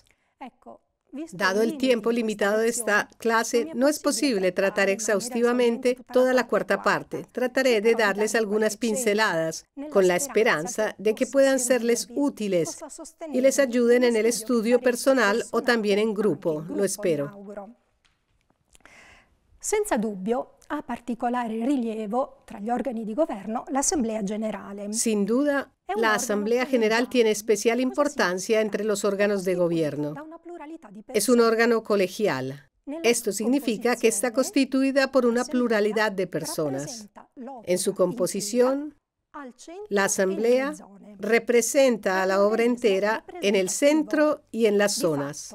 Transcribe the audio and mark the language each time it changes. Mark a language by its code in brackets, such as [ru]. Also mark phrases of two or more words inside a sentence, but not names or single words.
[es] Dado el tiempo limitado de esta clase, no es posible tratar exhaustivamente toda la cuarta parte. Trataré de darles algunas pinceladas, con la esperanza de que puedan serles útiles y les ayuden en el estudio personal o también en grupo, lo espero. [it] Senza dubbio, ha particolare rilievo tra gli organi di governo l'Assemblea Generale. [es] Sin duda, la Asamblea General tiene especial importancia entre los órganos de gobierno. Es un órgano colegial. Esto significa que está constituida por una pluralidad de personas. En su composición, la Asamblea representa a la obra entera en el centro y en las zonas.